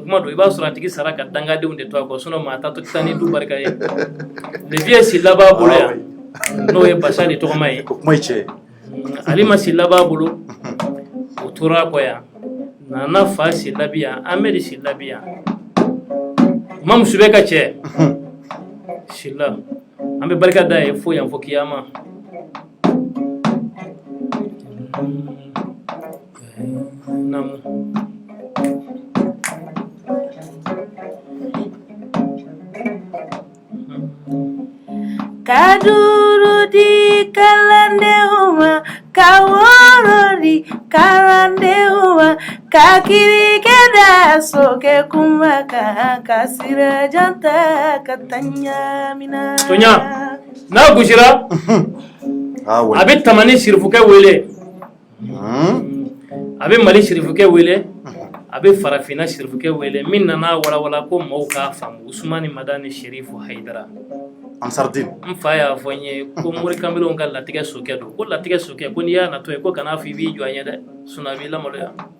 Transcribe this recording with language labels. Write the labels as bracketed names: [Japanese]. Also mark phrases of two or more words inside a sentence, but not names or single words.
[Bambara] kuma don i b'a sɔrɔ a tigi sara ka dangadenw de to a kɔ sinon maa ta to taa ni du barika ye Levier Sila b'a bolo yan n'o ye Basali tɔgɔma ye Alima Sila b'a bolo o tora a kɔ yan Nana fa Sila bɛ yan Ahmed Sila bɛ yan Mamu Sube ka cɛ Sila an bɛ barika da ye fo yan fo kiyama namu Kaduru di kalandeuma kaworo di kalandeuma kakiri keda soke kumaka kasira janta katanya mina tonya na gusira a bɛ Tamani Sirifukɛ wele a bɛ Mali Sirifukɛ wele a bɛ Farafina Sirifukɛ wele min nana walawala ko maaw k'a faamu Usmani Madani Sherifu Hayidara Ansardine n fa y'a fɔ n ye ko Mori Kanbɛlɛw ka latigɛ sokɛ don ko latigɛ sokɛ ko n'i y'a natɔ ye ko kana fɔ i b'i jɔ an ye dɛ sinon a b'i lamaloya